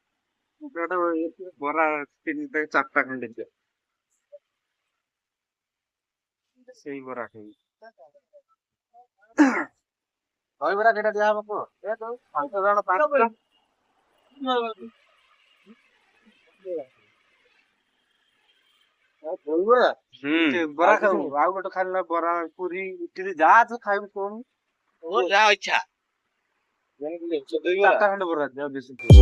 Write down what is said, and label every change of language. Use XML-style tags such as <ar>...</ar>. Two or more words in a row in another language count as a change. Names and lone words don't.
<or>ବରା ତିନି ଚାରିଟା ଖଣ୍ଡେ ଦିଅ ସେଇ ବରା ଖାଇବି ଦହିବରା କେଟା ଦିଆହବ କୁହ ଏ ତ 5 ଜଣ 5ଟା ଦହିବରା ବରା ଖାଇବୁ ଆଉ ଗୋଟେ ଖାଲି ନା ବରା ପୁରୀ ଇଟିଲି ଯାହା ତୁ ଖାଇବୁ କଣ ଓ ଯା ଇଚ୍ଛା ଚାରିଟା ଖଣ୍ଡେ ବରା ଦିଅ ବେଶୀ</or>